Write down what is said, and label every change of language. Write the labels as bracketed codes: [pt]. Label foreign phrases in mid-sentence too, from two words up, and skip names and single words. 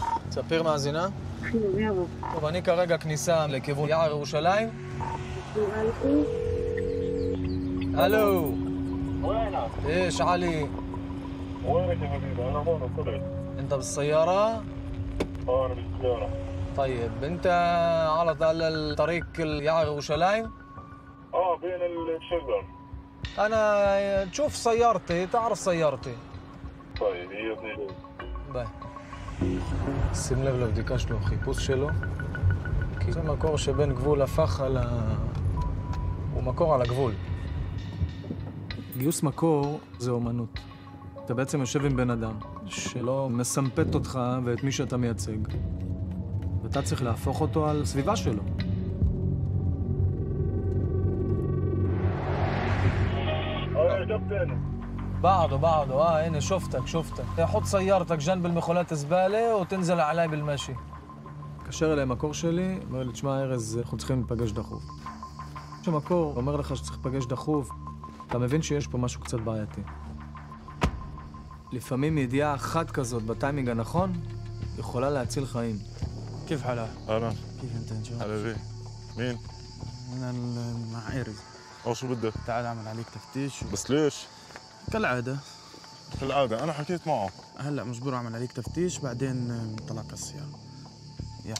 [he] ספיר מאזינה? טוב, אני כרגע כניסה לכיוון יער ירושלים. [ar] الو وينك؟ ايش علي؟ وينك يا حبيبي؟ انا هون وصلت. انت بالسيارة؟ انا بالسيارة. طيب انت على الطريق يعر يرושלים؟ بين الشجر. انا تشوف سيارتي، تعرف سيارتي. طيب هي اثنين. [he] ביי. שים לב לבדיקה שלו, החיפוש שלו, כי זה מקור שבין גבול הפך הוא מקור על הגבול. גיוס מקור זה אומנות. אתה בעצם יושב עם בן אדם שלא מסמפת אותך ואת מי שאתה מייצג. ואתה צריך להפוך אותו על סביבה שלו. [ar] يا كابتن. بعده هنا شفتك. حط سيارتك جنب المخولات الزبالة وتنزل علي بالمشي. [he] קשר אליי מקור שלי, אומר לי, תשמע ארז, אנחנו צריכים להיפגש דחוף. כשמקור אומר לך שצריך להיפגש דחוף, אתה מבין שיש פה משהו קצת בעייתי. לפעמים ידיעה אחת כזאת בטיימינג הנכון, יכולה להציל חיים. [ar] كيف حالك؟ اهلا. كيف انت ان شاء الله؟ حبيبي. مين؟ انا مع ايرز. شو بدك؟ تعال اعمل عليك تفتيش بس ليش؟ كالعادة. كالعادة انا حكيت معه. هلا مجبور اعمل عليك تفتيش بعدين نطلع كالسيارة. يلا.